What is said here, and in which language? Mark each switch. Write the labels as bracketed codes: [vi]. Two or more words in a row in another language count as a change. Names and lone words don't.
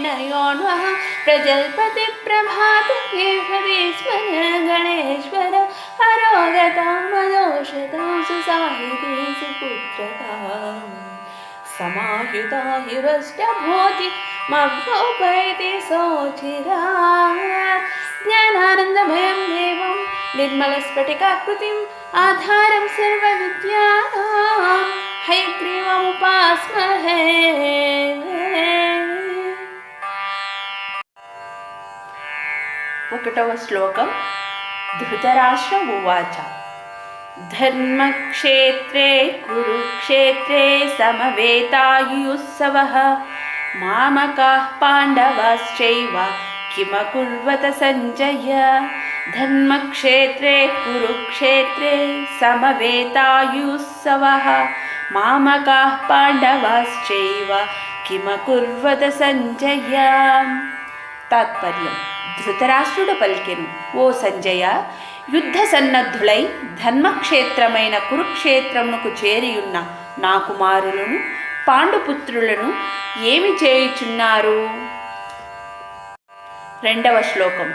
[sa] యోన్వః ప్రజల్పతి ప్రభాతకేశరీశ్వర గణేశ్వర అరోగతాం వదోషతాం సుసాహితే సుపుత్రతాం సమాయుతా హిరష్టభూతి మవ్యోపైతి సోచిరాత్ జ్ఞానానందమయం దేవం నిర్మలస్ఫటికాకృతిం ఆధారం సర్వవిద్యానాం హయగ్రీవముపాస్మహే. [te] ఒకటవ శ్లోకం. [sa] ధృతరాష్ట్ర ఉవాచ ధర్మక్షేత్రే కురుక్షేత్రే సమవేతాయుత్సవః మామకాః పాండవాశ్చైవ కిమకుర్వత సంజయ. ధర్మక్షేత్రే కురుక్షేత్రే సమవేతాయుత్సవః మామకాః పాండవాశ్చైవ కిమకుర్వత సంజయ. [te] తాత్పర్యం. ధృతరాష్ట్రుడు పలికెను, ఓ సంజయ, యుద్ధ సన్నద్ధులై ధర్మక్షేత్రమైన కురుక్షేత్రమునకు చేరియున్న నా కుమారులను పాండుపుత్రులను ఏమి చేయుచున్నారు? రెండవ శ్లోకం.